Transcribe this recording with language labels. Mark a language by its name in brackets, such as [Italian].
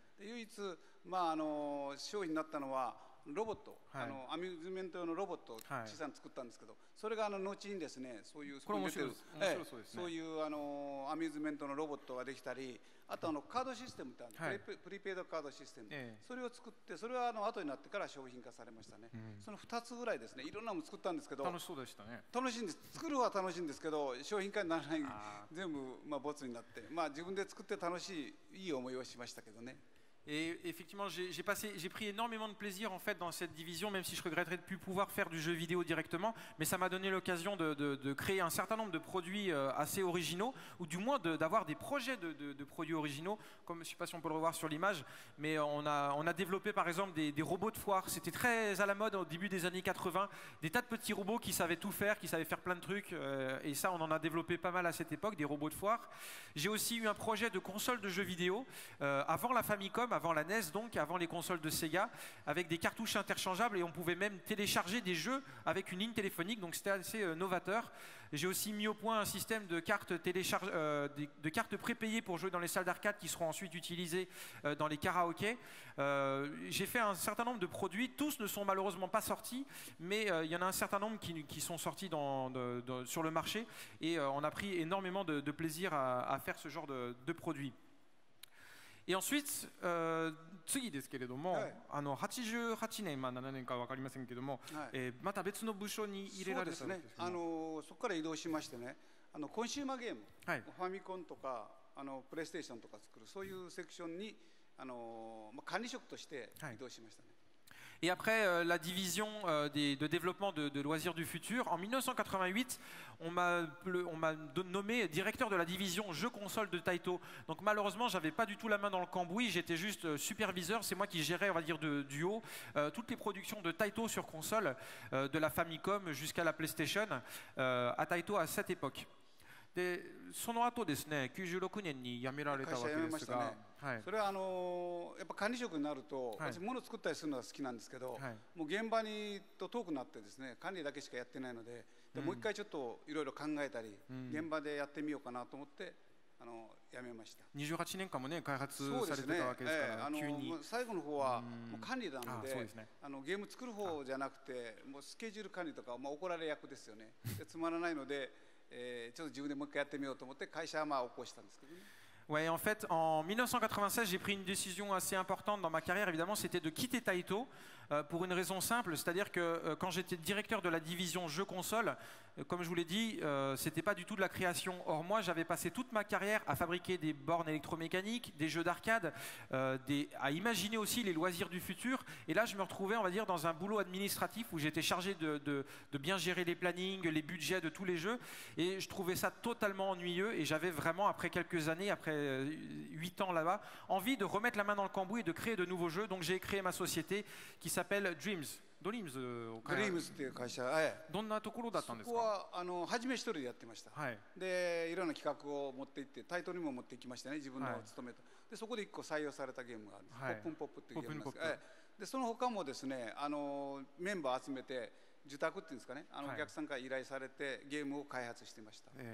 [Japanese] 唯一まあ商品になったのはロボット、アミューズメント用のロボットを小さに作ったんですけど、それが後にですね、そういうそういうアミューズメントのロボットができたり、あとカードシステムってプリペイドカードシステム、それを作って、それは後になってから商品化されましたね。その2つぐらいですね、いろんなもの作ったんですけど、楽しそうでしたね。楽しいんです。作るは楽しいんですけど、商品化にならない、全部ボツになって、まあ自分で作って楽しいいい思いをしましたけどね。 [French] Et effectivement, j'ai pris énormément de plaisir en fait dans cette division, même si je regretterais de ne plus pouvoir faire du jeu vidéo directement, mais ça m'a donné l'occasion de créer un certain nombre de produits assez originaux, ou du moins d'avoir des projets de produits originaux, comme je ne sais pas si on peut le revoir sur l'image, mais on a développé par exemple des robots de foire. C'était très à la mode au début des années 80, des tas de petits robots qui savaient tout faire, qui savaient faire plein de trucs, et ça on en a développé pas mal à cette époque, des robots de foire. J'ai aussi eu un projet de console de jeux vidéo avant la Famicom, avant la NES donc, avant les consoles de Sega, avec des cartouches interchangeables, et on pouvait même télécharger des jeux avec une ligne téléphonique, donc c'était assez novateur. J'ai aussi mis au point un système de cartes de cartes prépayées pour jouer dans les salles d'arcade qui seront ensuite utilisées dans les karaokés. J'ai fait un certain nombre de produits, tous ne sont malheureusement pas sortis, mais il y en a un certain nombre qui sont sortis sur le marché, et on a pris énormément de plaisir à faire ce genre de produits. Et ensuite, [Japanese] 次ですけれども、88年、7年か分かりませんけども、また別の部署に入れられたんですね。そこから移動しましてね、コンシューマーゲーム、ファミコンとかプレイステーションとか作るそういうセクションに管理職として移動しましたね。 [French] Et après la division de développement de loisirs du futur, en 1988, on m'a nommé directeur de la division jeux consoles de Taito. Donc malheureusement, j'avais pas du tout la main dans le cambouis, j'étais juste superviseur. C'est moi qui gérais, on va dire, du haut toutes les productions de Taito sur console, de la Famicom jusqu'à la PlayStation, à Taito à cette époque. [Japanese] でその後ですね、96年に辞められたわけですが、はい、それはやっぱ管理職になると、私物作ったりするのが好きなんですけど、もう現場にと遠くなってですね、管理だけしかやってないので、もう一回ちょっといろいろ考えたり、現場でやってみようかなと思って辞めました。 28年間もね開発されてたわけですから、急に最後の方はもう管理なので、ゲーム作る方じゃなくて、もうスケジュール管理とか、怒られ役ですよね。でつまらないので。ちょっと自分でもう一回やってみようと思って会社は起こしたんですけどね。 [French] Ouais, en fait, en 1996, j'ai pris une décision assez importante dans ma carrière. Évidemment, c'était de quitter Taito pour une raison simple, c'est-à-dire que quand j'étais directeur de la division jeux console, comme je vous l'ai dit, c'était pas du tout de la création. Or, moi, j'avais passé toute ma carrière à fabriquer des bornes électromécaniques, des jeux d'arcade, à imaginer aussi les loisirs du futur. Et là, je me retrouvais, on va dire, dans un boulot administratif où j'étais chargé de bien gérer les plannings, les budgets de tous les jeux. Et je trouvais ça totalement ennuyeux. Et j'avais vraiment, après quelques années, après 8 ans là-bas, envie de remettre la main dans le cambouis et de créer de nouveaux jeux. Donc j'ai créé ma société qui s'appelle Dreams. [Japanese] Dreams っていう会社、どんなところだったんですか？そこは初め一人でやってました。で、いろんな企画を持っていって、タイトルにも持っていきましたね、自分の勤めた。で、そこで1個採用されたゲームがあるんです。ポップンポップっていうゲームなんです。で、その他もですね、メンバー集めて受託っていうんですかね、お客さんから依頼されてゲームを開発してました。